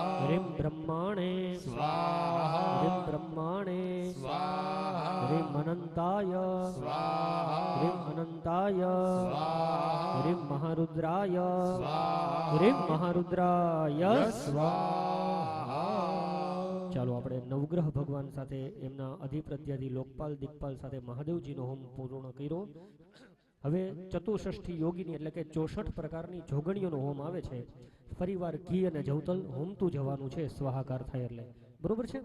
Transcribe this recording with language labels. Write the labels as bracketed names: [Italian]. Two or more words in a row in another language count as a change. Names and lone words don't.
[Sanskrit] ह्रीं ब्रह्माणे स्वाहा ह्रीं ब्रह्माणे स्वाहा ह्रीं अनन्ताय स्वाहा ह्रीं अनन्ताय स्वाहा ह्रीं महारुद्राय स्वाहा ह्रीं महारुद्राय स्वाहा [Gujarati] ચાલો આપણે નવગ્રહ ભગવાન સાથે એમના અધિપ્રત્યાધિ લોકપાલ દિક્પાલ સાથે મહાદેવજીનો હોમ પૂર્ણ કર્યો. હવે ચતુષષ્ઠી યોગીની એટલે કે 64 પ્રકારની જોગણીઓનો હોમ આવે છે. ફરીવાર ઘી અને જવતલ હોમતું જવાનું છે સ્વાહાકાર થાય એટલે, બરોબર છે.